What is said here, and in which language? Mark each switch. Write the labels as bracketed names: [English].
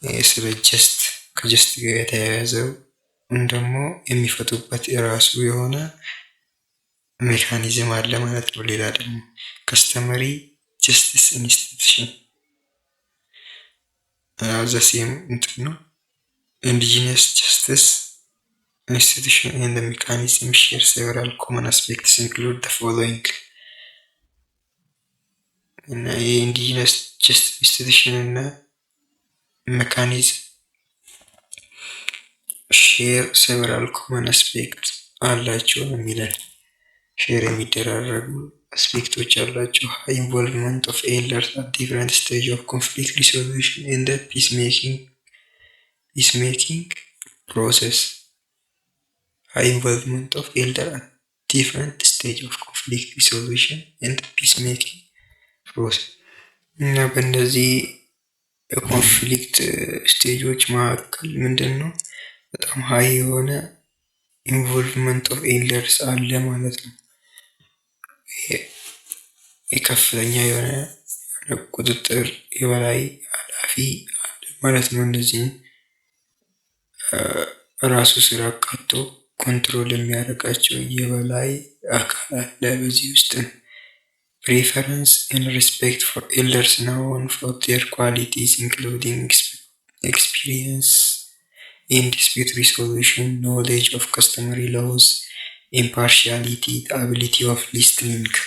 [Amharic] ስለ ጀስት ከጀስት ጋር የተያያዘው ደግሞ የሚፈቱበት የራሱ የሆነ ሜካኒዝም አለ ማለት ነው። ሌላ ደግሞ ከስተመሪ ጀስቲስ ኢንስቲትዩሽን ዘሴም እንትን ነው። ኢንዲጂነስ ጀስቲስ ኢንስቲትዩሽን [English] and the mechanism share several common aspects include the following. [Amharic] እና የኢንዲጂነስ ጀስቲስ ኢንስቲትዩሽን እና ሜካኒዝም [English] share several common aspects [Amharic] አላቸው የሚለን ሼር የሚደራረጉ አስፔክቶች አላቸው። [English] high involvement of elders at different stage of conflict resolution and the peacemaking process. high involvement of elders at different stage of conflict resolution and peacemaking process. [Amharic] እና በእነዚህ የኮንፍሊክት ስቴጆች መካከል ምንድን ነው በጣም ሀይ የሆነ ኢንቮልቭመንት ኦፍ ኤልደርስ አለ ማለት ነው። የከፍተኛ የሆነ ቁጥጥር የበላይ ኃላፊ አለ ማለት ነው። እነዚህን ራሱ ስራ አካቶ ኮንትሮል የሚያደርጋቸው የበላይ አካል አለ። በዚህ ውስጥ [English] preference and respect for elders known for their qualities including experience in dispute resolution, knowledge of customary laws, impartiality, the ability of listening.